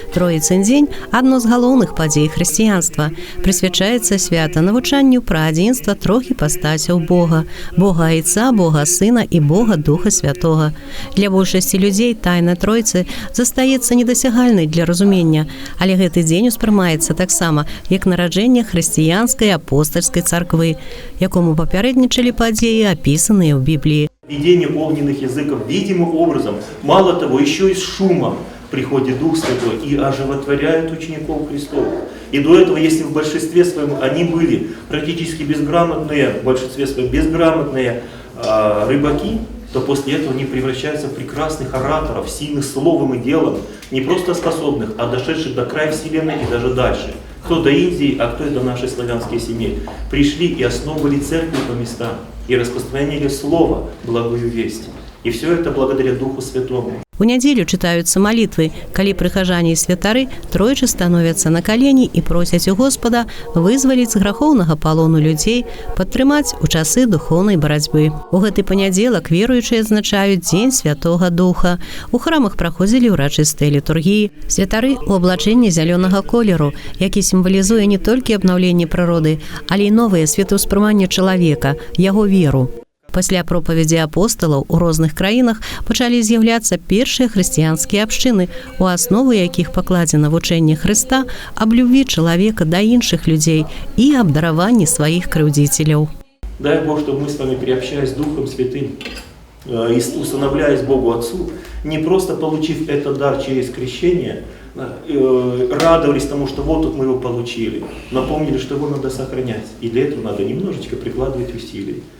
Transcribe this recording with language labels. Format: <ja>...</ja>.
<be>Троіцын дзень – адно з галоўных падзей хрысціянства. Прысвячаецца свята навучанню пра адзінства трох іпастасяў Бога – Бога Айца, Бога Сына і Бога Духа Святога. Для большасці людзей тайна Тройцы застаецца недасягальнай для разумення, але гэты дзень успрымаецца таксама як нараджэнне хрысціянскай апостальскай царквы, якому папярэднічалі падзеі, апісаныя ў Бібліі.</be> <ru>Видение огненных языков видимым образом. Мало того, еще и с шумом приходит Дух Святой и оживотворяет учеников Христовых. И до этого, если в большинстве своем они были практически безграмотные, в большинстве своем безграмотные рыбаки, то после этого они превращаются в прекрасных ораторов, сильных словом и делом, не просто способных, а дошедших до края Вселенной и даже дальше. Кто до Индии, а кто и до нашей славянской семьи. Пришли и основывали церкви по местам, и распространили слово, благую весть. И все это благодаря Духу Святому.</ru> <be>У нядзелю чытаюцца малітвы, калі прыхажане і святары тройчы становяцца на калені і просяць у Господа вызваліць з грахоўнага палону людзей, падтрымаць у часы духоўнай барацьбы. У гэты панядзелак веруючыя адзначаюць Дзень Святога Духа. У храмах праходзілі ўрачыстыя літургіі. Святары ў аблачэнні зялёнага колеру, які сімвалізуе не толькі абнаўленне прыроды, але і новае светаўспрыманне чалавека, яго веру. Пасля пропаведзі апосталаў у розных краінах пачалі з'яўляцца першыя хрысціянскія абшчыны, у аснову якіх пакладзена вучэнне Хрыста аб любві чалавека да іншых людзей і аб дараванні сваіх крыўдзіцеляў.</be> <ru>Дай Бог, чтобы мы с вами, приобщаясь с Духом Святым и усыновляясь Богу Отцу, не просто получив этот дар через крещение, радовались тому, что вот тут мы его получили, но помнили, что его надо сохранять, и для этого надо немножечко прикладывать усилий.</ru>